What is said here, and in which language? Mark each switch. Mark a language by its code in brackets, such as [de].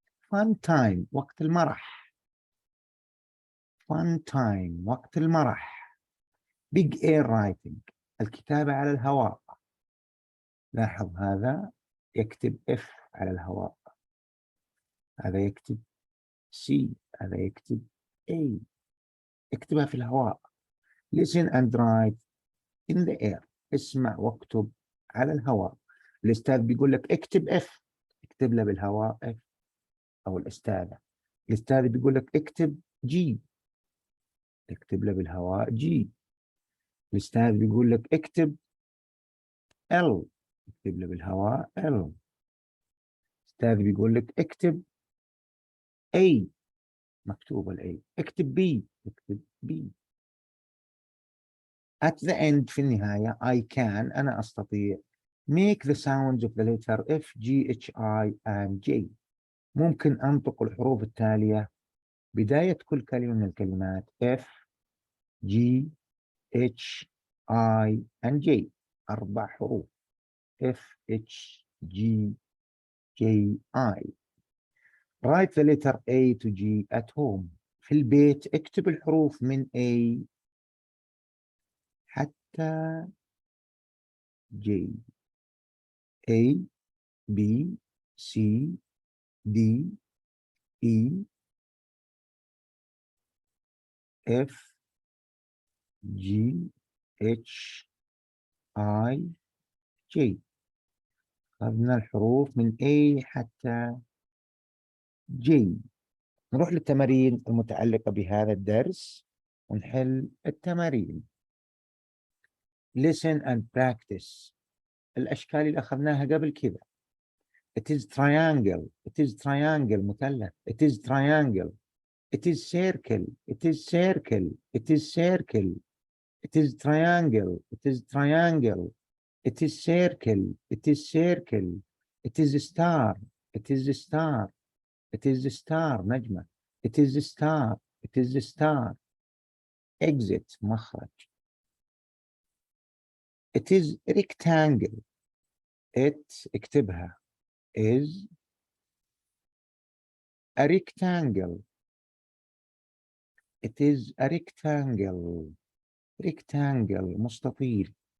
[en] Fun time [ar] وقت المرح. [en] Fun time وقت المرح. Big air writing [ar] الكتابة على الهواء. لاحظ هذا يكتب F على الهواء، هذا يكتب C، هذا يكتب A. اكتبها في الهواء. [en] Listen and write in the air. [ar] اسمع واكتب على الهواء. الأستاذ بيقول لك اكتب F، اكتب له بالهواء F. أو الأستاذة. الأستاذ بيقول لك اكتب G، اكتب له بالهواء G. الأستاذ بيقول لك اكتب L، اكتب له بالهواء L. الأستاذ بيقول لك اكتب A، مكتوب ال A. اكتب B، اكتب B. [en] At the end [ar] في النهاية [en] I can [ar] أنا أستطيع [en] make the sounds of the letter F, G, H, I and J. [ar] ممكن أنطق الحروف التالية بداية كل كلمة من الكلمات F, G, H, I and J. 4 حروف F, H, G, J, I. [en] Write the letter A to G at home. [ar] في البيت اكتب الحروف من A حتى J. [en] A, B, C, D, E, F, G, H, I, J. [ar] أخذنا الحروف من A حتى J. نروح للتمارين المتعلقة بهذا الدرس ونحل التمارين. [en] Listen and practice. [ar] الأشكال اللي أخذناها قبل كذا. [en] It is triangle. It is triangle مثلث. It is triangle. It is circle. It is circle. It is circle. It is triangle. It is triangle. It is circle. It is circle. It is a star. It is a star. It is a star نجمة. It is a star. It is a star. Exit مخرج. It is rectangle. It [ar] اكتبها [en] is a rectangle. It is a rectangle. Rectangle مستطيل.